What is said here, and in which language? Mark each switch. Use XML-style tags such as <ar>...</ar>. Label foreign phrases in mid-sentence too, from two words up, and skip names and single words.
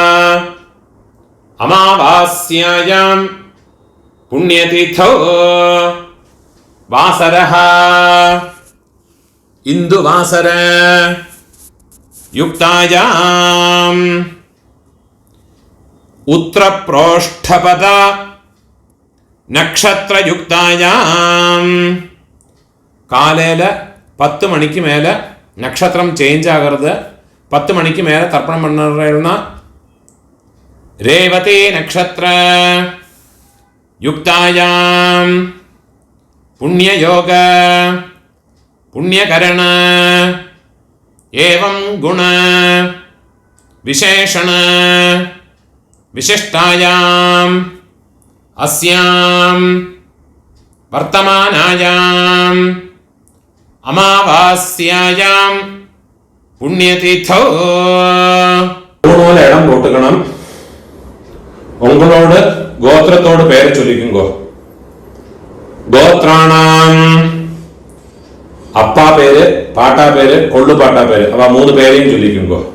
<sa>अमावास्यायां पुण्यतिथौ वासरः इंदुवासर युक्तायां उत्तरप्रोष्ठपद नक्षत्र युक्तायां</sa> <ml>കാലയിൽ 10 മണിക്ക് മേലെ നക്ഷത്രം ചേഞ്ച് ആകരുത്.</ml> <ta>10 மணிக்கு மேலே தர்ப்பணம் பண்ணுற</ta> <sa>रेवती नक्षत्र युक्तायां पुण्ययोग पुण्यकरण एवं गुण विशेषण विशिष्टायां अस्यां वर्तमानायां अमावास्यायां पुण्यतिथौ</sa> <ta>இடம் போட்டுக்கணும். உங்களோட கோத்திரத்தோட பேரை சொல்லிக்குங்கோ. கோத்ராணாம் அப்பா பேரு, பாட்டா பேரு, கொள்ளு பாட்டா பேரு, அவ 3 பேரையும் சொல்லிக்குங்கோ.</ta>